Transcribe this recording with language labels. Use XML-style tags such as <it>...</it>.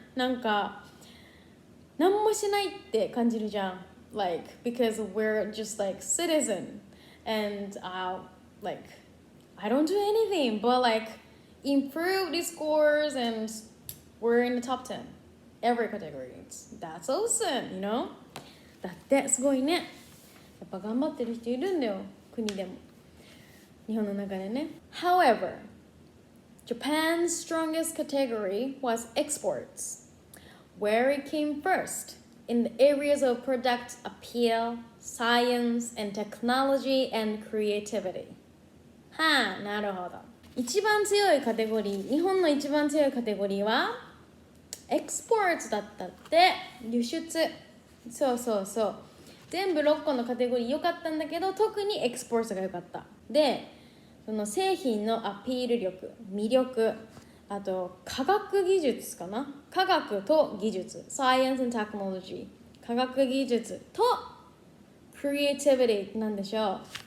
<ja>なんか何もしないって感じるじゃん。</ja> <en>Like because we're just like citizen and like I don't do anything but like improve the scores and we're in the top 10 every category. That's awesome, you know?</en> <ja>だってすごいね。やっぱ頑張ってる人いるんだよ、国でも。日本の中でね。</ja> <en>However, Japan's strongest category was exports, where it came first in the areas of product appeal, science and technology and creativity.</en> <ja>はあ、なるほど。一番強いカテゴリー、日本の一番強いカテゴリーはエクスポーツだったって。輸出。そうそうそう。全部6個のカテゴリー良かったんだけど、特にエクスポーツが良かった。で、その製品のアピール力、魅力、あと科学技術かな、科学と技術、 Science and Technology、 科学技術と Creativity なんでしょう。</ja>